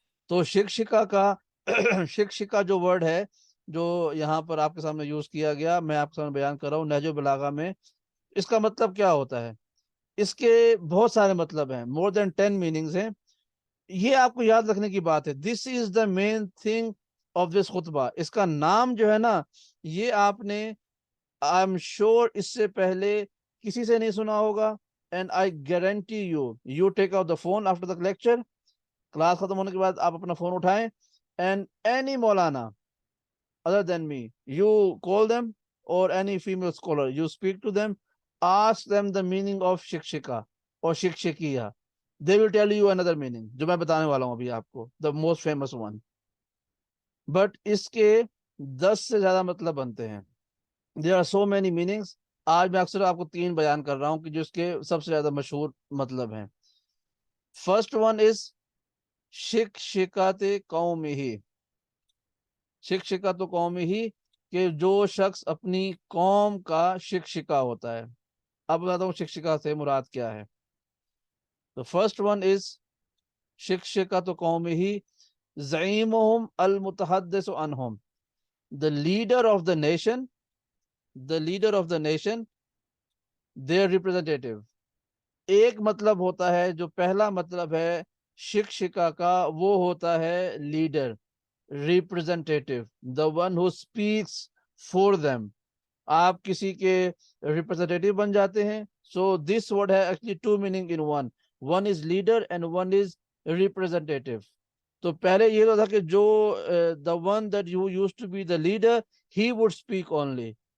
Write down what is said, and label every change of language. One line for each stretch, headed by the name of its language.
Urdu: تو شقشقہ کا شقشقہ جو ورڈ ہے جو یہاں پر آپ کے سامنے یوز کیا گیا، میں آپ کے سامنے بیان کر رہا ہوں نہج البلاغہ میں. اس کا مطلب کیا ہوتا ہے؟ اس کے بہت سارے مطلب ہیں،
English: more than 10 meanings
Urdu: ہیں. یہ آپ کو یاد رکھنے کی بات ہے.
English: This is the main thing of this خطبہ.
Urdu: اس کا نام جو ہے نا، یہ آپ نے آئی ایم شیور اس سے پہلے کسی سے نہیں سنا ہوگا.
English: And I guarantee you take out the phone after the lecture.
Urdu: Class ختم ہونے کے بعد آپ اپنا فون اٹھائیں
English: And any maulana other than me, you call them, or any female scholar, you speak to them, ask them the meaning of shikshika or shiqshiqia. They will tell you another meaning,
Urdu: جو میں بتانے والا ہوں ابھی آپ کو,
English: the most famous one.
Urdu: But اس کے 10 سے زیادہ مطلب بنتے ہیں.
English: There are so many meanings.
Urdu: آج میں اکثر آپ کو 3 بیان کر رہا ہوں کہ جو اس کے سب سے زیادہ مشہور مطلب ہیں.
English: First one is شقشقات قومہ.
Arabic: شقشقہ تو قومی ہی،
Urdu: کہ جو شخص اپنی قوم کا شقشقہ ہوتا ہے. اب بتاتا ہوں شقشقہ سے مراد کیا ہے. تو
English: first one is
Arabic: شقشقہ تو قومی ہی زعیمہم المتحدث عنہم.
English: the leader of the nation the leader of the nation their representative.
Urdu: ایک مطلب ہوتا ہے، جو پہلا مطلب ہے شقشقہ کا، وہ ہوتا ہے leader,
English: representative, the one who speaks for them.
Urdu: آپ کسی کے ریپرزینٹیو بن جاتے ہیں. سو دس ورڈ ہے
English: Actually two meaning in one. One is leader and one is representative.
Urdu: تو پہلے یہ تو تھا کہ جو
English: The one that you use to be the leader he would speak only.